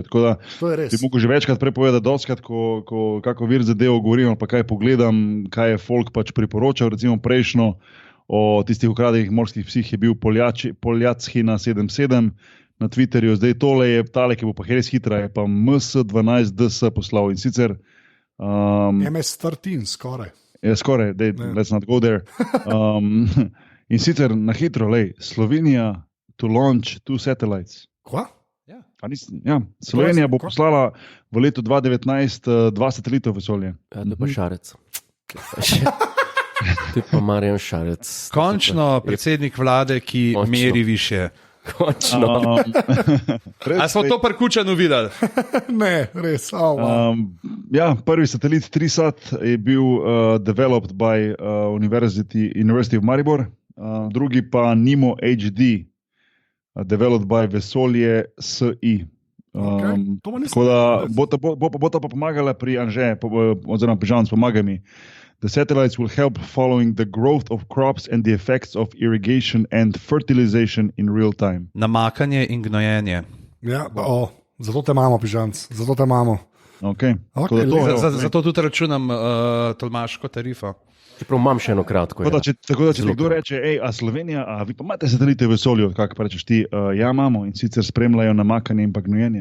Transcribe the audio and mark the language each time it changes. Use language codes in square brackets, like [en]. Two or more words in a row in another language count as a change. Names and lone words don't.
[sl] Tako da bi mogel že večkrat prepovedati, dostkrat, kako weird zadevo govorim, pa kaj pogledam, kaj je folk pač priporočal, recimo prejšnjo o tistih ukradenih morskih psih je bil Poljatskina 77 na Twitterju, zdaj tole je tale, ki bo pa res hitra, je pa MS12DS poslal in sicer MS13 skoraj. Je skoraj, [en] let's not go there. [sl] In sicer na hitro, Slovenija [en] to launch 2 satellites. [sl] Kva? Slovenija bo poslala v letu 2019 2 satelita v vesolje. Ja, to pa Šarec. To je pa Marjan Šarec. Končno predsednik vlade, ki meri više. Končno. A smo to pri Kučanu videli? Ne, res. Prvi satelit 3SAT je bil [en] developed by University of Maribor, [sl] drugi pa Nimo HD, [en] developed by Vesolje SI. [sl] Tako da bo ta pa pomagala pri Anže, oziroma pri Žanc, pomagaj mi. [en] The satellites will help following the growth of crops and the effects of irrigation and fertilization in real time. [sl] Namakanje in gnojenje. Ja, zato te imamo, Pižanc, zato te imamo. Zato tudi računam tolmaško tarifo. Čeprav imam še eno kratko. Tako da, če nekdo reče, a Slovenija, a vi pa imate satelite v vesolju, kako pa rečeš ti, ja imamo in sicer spremljajo namakanje in pa gnojenje.